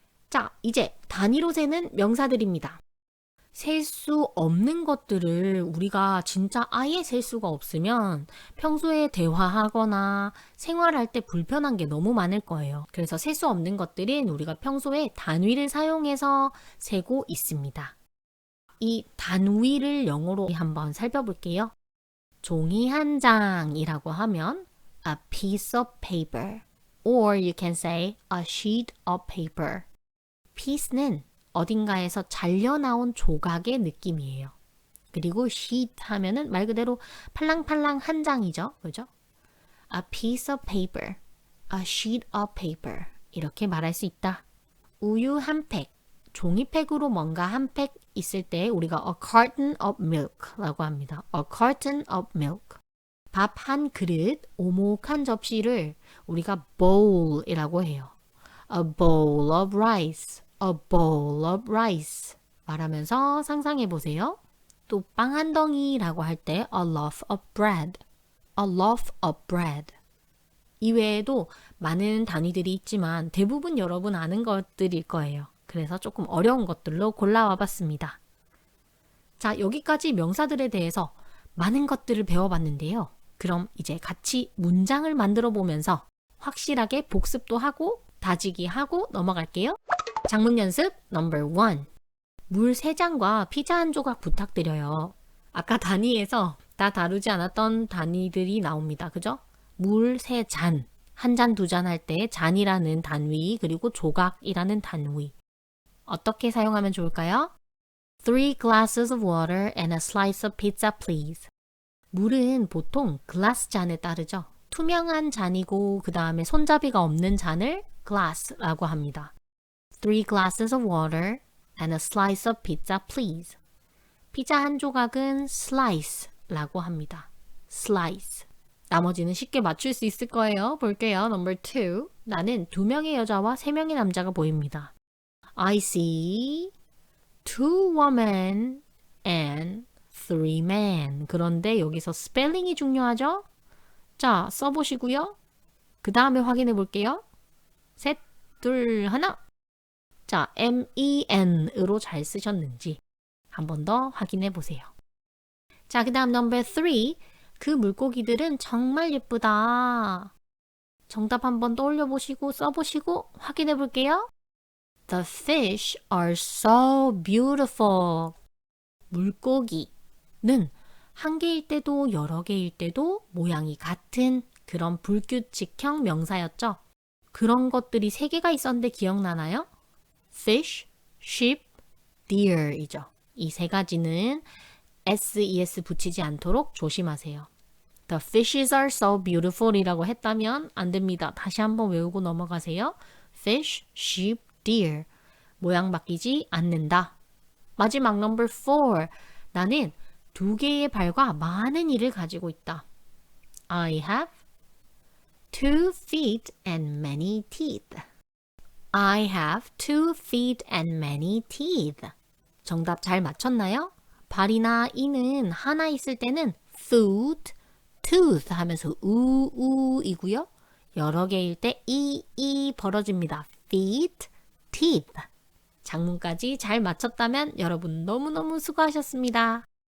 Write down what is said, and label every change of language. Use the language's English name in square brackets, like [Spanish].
[Korean] 자, 이제 단위로 세는 명사들입니다. 셀 수 없는 것들을 우리가 진짜 아예 셀 수가 없으면 평소에 대화하거나 생활할 때 불편한 게 너무 많을 거예요. 그래서 셀 수 없는 것들은 우리가 평소에 단위를 사용해서 세고 있습니다. 이 단위를 영어로 한번 살펴볼게요. 종이 한 장이라고 하면 [English] a piece of paper or you can say a sheet of paper. [Korean] piece는 어딘가에서 잘려나온 조각의 느낌이에요. 그리고 sheet 하면은 말 그대로 팔랑팔랑 한 장이죠. 그죠? [English] A piece of paper, a sheet of paper [Korean] 이렇게 말할 수 있다. 우유 한 팩, 종이팩으로 뭔가 한 팩 있을 때 우리가 [English] a carton of milk [Korean] 라고 합니다. [English] A carton of milk. [Korean] 밥 한 그릇, 오목한 접시를 우리가 bowl이라고 해요. [English] A bowl of rice, a bowl of rice [Korean] 말하면서 상상해 보세요. 또 빵 한 덩이라고 할 때 [English] a loaf of bread, a loaf of bread. [Korean] 이외에도 많은 단위들이 있지만 대부분 여러분 아는 것들일 거예요. 그래서 조금 어려운 것들로 골라와 봤습니다. 자, 여기까지 명사들에 대해서 많은 것들을 배워봤는데요. 그럼 이제 같이 문장을 만들어 보면서 확실하게 복습도 하고 다지기 하고 넘어갈게요. 장문 연습 넘버 1. 물 3잔과 피자 한 조각 부탁드려요. 아까 단위에서 다 다루지 않았던 단위들이 나옵니다. 그죠? 물 3잔, 한 잔, 두 잔 할 때 잔이라는 단위, 그리고 조각이라는 단위. 어떻게 사용하면 좋을까요? [English] 3 glasses of water and a slice of pizza, please. [Korean] 물은 보통 glass 잔에 따르죠. 투명한 잔이고 그 다음에 손잡이가 없는 잔을 glass라고 합니다. [English] 3 glasses of water and a slice of pizza, please. [Korean] 피자 한 조각은 slice라고 합니다. [English] slice. [Korean] 나머지는 쉽게 맞출 수 있을 거예요. 볼게요. [English] Number 2. [Korean] 나는 2명의 여자와 3명의 남자가 보입니다. [English] I see 2 women and 3 men. [Korean] 그런데 여기서 스펠링이 중요하죠? 자, 써보시고요. 그 다음에 확인해 볼게요. 셋, 둘, 하나. 자, men으로 잘 쓰셨는지 한 번 더 확인해 보세요. 자, 그 다음 number 3. 그 물고기들은 정말 예쁘다. 정답 한번 떠올려 보시고 써보시고 확인해 볼게요. [English] The fish are so beautiful. [Korean] 물고기는 한 개일 때도 여러 개일 때도 모양이 같은 그런 불규칙형 명사였죠. 그런 것들이 3개가 있었는데 기억나나요? [English] fish, sheep, deer이죠. [Korean] 이 3가지는 SES 붙이지 않도록 조심하세요. [English] The fishes are so beautiful [Korean] 이라고 했다면 안 됩니다. 다시 한번 외우고 넘어가세요. fish, sheep, deer. 모양 바뀌지 않는다. 마지막 number 4. 나는 2개의 발과 많은 이를 가지고 있다. [English] I have 2 feet and many teeth. I have 2 feet and many teeth. [Korean] 정답 잘 맞췄나요? 발이나 이는 하나 있을 때는 foot, tooth 하면서 우이고요. 여러 개일 때 이 벌어집니다. [English] feet, teeth. [Korean] 장문까지 잘 맞췄다면 여러분 너무너무 수고하셨습니다.